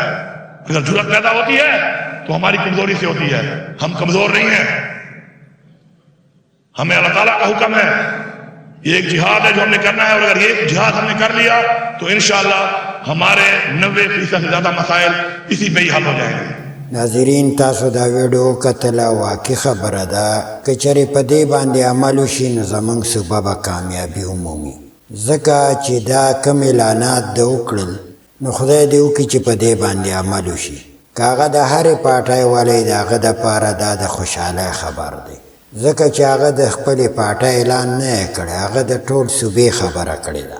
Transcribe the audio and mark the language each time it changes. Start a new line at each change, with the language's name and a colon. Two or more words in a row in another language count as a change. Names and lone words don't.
Urdu: اگر جرات پیدا ہوتی ہے تو ہماری کمزوری سے ہوتی ہے. ہم کمزور نہیں ہیں. ہمیں اللہ تعالیٰ کا حکم ہے یہ ایک جہاد ہے جو ہم نے کرنا ہے. اور اگر یہ جہاد ہم نے کر لیا تو انشاءاللہ ہمارے 90% سے زیادہ مسائل اسی پہ ہی حل ہو جائیں گے.
Pashto: ناظرین تاسو دا ویډیو کتله واقعي خبره ده که چېرې په دې باندې عمل وشي نو زموږ صوبه به کامیابي ومومي ځکه چې دا کم اعلانات ده وکړل نو خدای دې وکړي چې په دې باندې عمل وشي. که هغه د هرې پارټۍ والی د هغه دپاره دا د خوشحالۍ خبر دی ځکه چې هغه د خپلې پارټۍ اعلان نه یې کړی، هغه د ټول صوبې خبره کړې ده.